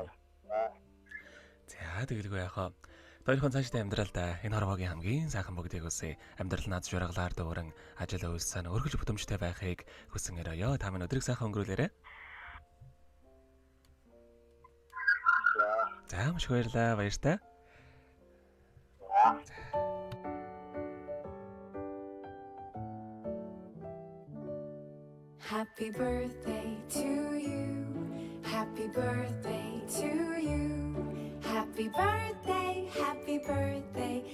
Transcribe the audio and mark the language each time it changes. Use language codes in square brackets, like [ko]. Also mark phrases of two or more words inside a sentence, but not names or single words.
[mn] За тэгэлгүй яхаа. Тойрхон цаашдаа амьдралд энэ хорвоогийн хамгийн сайхан бүгдийг үсэ амьдрал наад жургалаар дүүрэн ажил үйлсэн өргөж бүтэмжтэй байхыг хүсэн өрөөё. Та минь өдрийг сайхан өнгөрүүлээрэй. За маш баярлалаа. Баяртай. [en] Happy birthday to you. Happy birthday to you. Happy birthday, happy birthday.